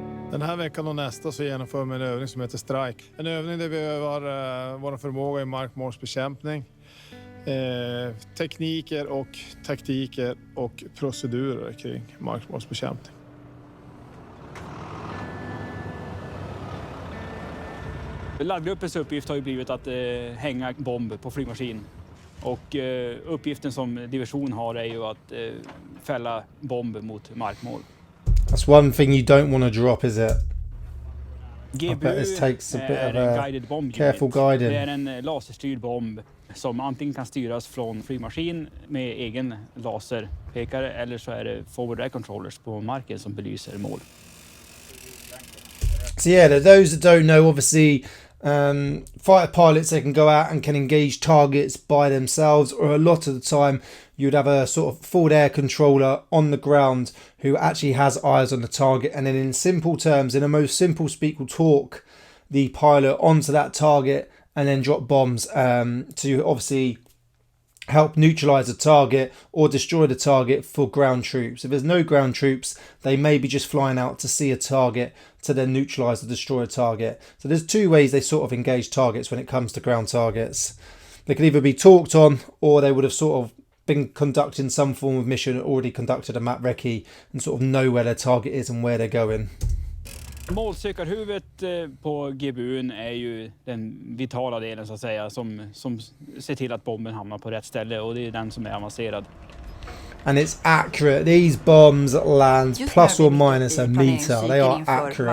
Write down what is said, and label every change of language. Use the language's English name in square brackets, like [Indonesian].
[Swedish] Den här veckan och nästa så genomför vi en övning som heter Strike. En övning där vi övar vår förmåga i markmålsbekämpning, tekniker och taktiker och procedurer kring markmålsbekämpning. Laddgruppens uppgift har ju blivit att hänga bomb på flygmaskin. Och uppgiften som division har är ju att fälla bomb mot markmål. [English] That's one thing you don't want to drop, is it? GBU I bet this takes a bit of en guided bomb careful guiding. [Swedish] Det är en laserstyrd bomb som antingen kan styras från flygmaskin med egen laserpekare, eller så är det forward air controllers på marken som belyser mål. [English] So yeah, those that don't know, obviously fighter pilots, they can go out and can engage targets by themselves, or a lot of the time you'd have a sort of forward air controller on the ground who actually has eyes on the target, and then in simple terms, in a most simple speak, will talk the pilot onto that target and then drop bombs to obviously help neutralize the target or destroy the target for ground troops. If there's no ground troops, they may be just flying out to see a target to then neutralize or destroy a target. So there's two ways they sort of engage targets when it comes to ground targets. They could either be talked on, or they would have sort of been conducting some form of mission, already conducted a map recce, and sort of know where their target is and where they're going. [Swedish] Målsökarhuvudet på GBUn är ju den vitala delen så att säga, som ser till att bomben hamnar på rätt ställe, och det är den som är avancerad. [English] And it's accurate. These bombs land plus or minus a meter. They are accurate.